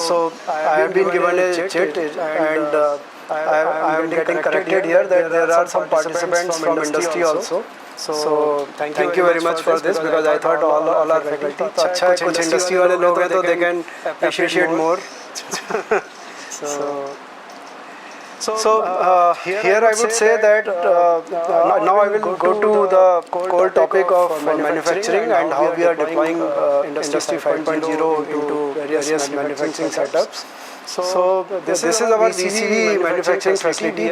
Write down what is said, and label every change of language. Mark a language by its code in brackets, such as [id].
[en] So I have been given a chit, and I am getting corrected here that there are some participants from industry also. So thank you very much for this, because I thought all are faculty. [hi] तो अच्छा है कुछ industry वाले लोग हैं तो [en] they can appreciate more. So here I would say that now I will go to the core topic of manufacturing and how we are deploying Industry 5.0 into various manufacturing setups. So this is our VCV manufacturing facility.